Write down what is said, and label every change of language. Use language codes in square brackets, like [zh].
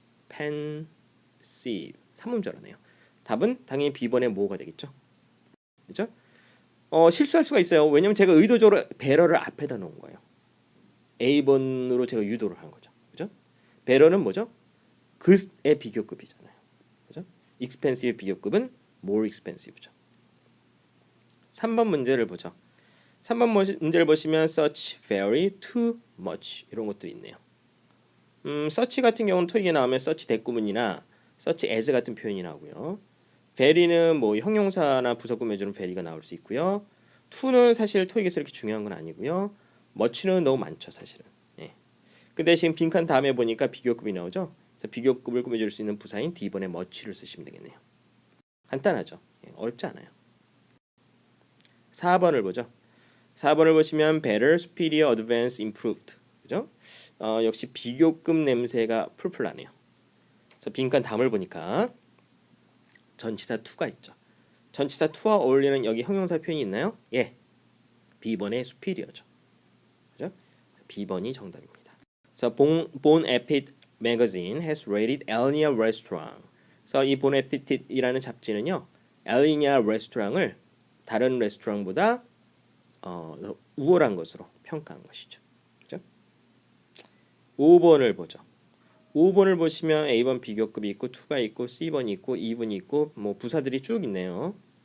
[ko] expensive 3음절어네요. 답은 당연히 B번의 뭐가 되겠죠? 그죠? 실수할 수가 있어요. 왜냐면 제가 의도적으로 better를 앞에다 놓은 거예요. A번으로 제가 유도를 한 거죠. 그죠? better는 뭐죠? 그의 비교급이잖아요. 그죠? expensive 비교급은 more expensive죠. 3번 문제를 보죠. 3번 문제를 보시면 such, very, too much 이런 것들이 있네요. such 같은 경우는 토익에 나오면 such 대구문이나 such as 같은 표현이 나오고요. very는 뭐 형용사나 부사 꾸며주는 very가 나올 수 있고요. to는 사실 토익에서 이렇게 중요한 건 아니고요. much는 너무 많죠 사실은. 예. 그 대신 빈칸 다음에 보니까 비교급이 나오죠. 그래서 비교급을 꾸며줄 수 있는 부사인 D번에 much를 쓰시면 되겠네요. 간단하죠. 예, 어렵지 않아요. 4번을 보죠. 4번을 보시면 better, superior, advanced, improved. 그죠? 역시 비교급 냄새가 풀풀 나네요. 그래서 빈칸 다음을 보니까 전치사 to가 있죠. 전치사 to와 어울리는 여기 형용사 표현이 있나요? 예. B번의 superior죠. 그죠? B번이 정답입니다. 그래서 [en] Bon Appetit magazine has rated Elenia restaurant. [ko] 그래서 이 Bon Appetit이라는 잡지는요. Elenia restaurant을 다른 레스토랑보다 우월한 것으로 평가한 것이죠. 그죠? 5번을 보죠. 5번을 보시면 A번 비교급이 있고 2가 있고 C번이 있고 2번이 있고 뭐 부사들이 쭉 있네요.